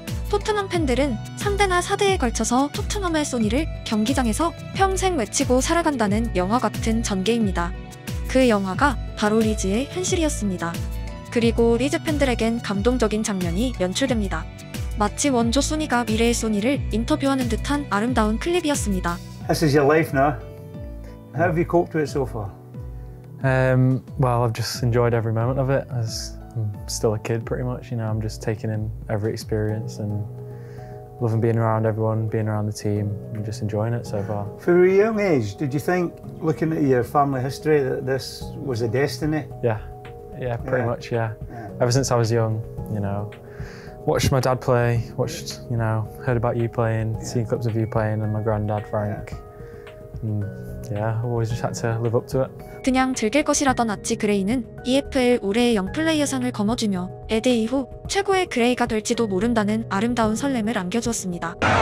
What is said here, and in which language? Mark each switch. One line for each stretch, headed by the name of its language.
Korean: 토트넘 팬들은 3대나 4대에 걸쳐서 토트넘의 소니를 경기장에서 평생 외치고 살아간다는 영화 같은 전개입니다. 그 영화가 바로 리즈의 현실이었습니다. 그리고 리즈 팬들에겐 감동적인 장면이 연출됩니다. 마치 원조 소니가 미래의 소니를 인터뷰하는 듯한 아름다운 클립이었습니다.
English: This is your life now. How have you coped with it so far? Well, I've just enjoyed every moment of it. As I'm still a kid, pretty much. You know, I'm just taking in every experience and loving being around everyone, being around the team, and just enjoying it so far. For a young age, did you think, looking at your family history, that this was a destiny? Yeah, pretty much. Yeah. Ever since I was young, you know. Watched my dad play, watched, you know, heard about you playing, seen clips of you playing and my granddad Frank. And yeah, I've always just had to live up to it.
Korean: 그냥 즐길 것이라던 아치 그레이는 EFL 올해의 영플레이어상을 거머쥐며 에디 이후 최고의 그레이가 될지도 모른다는 아름다운 설렘을 안겨주었습니다.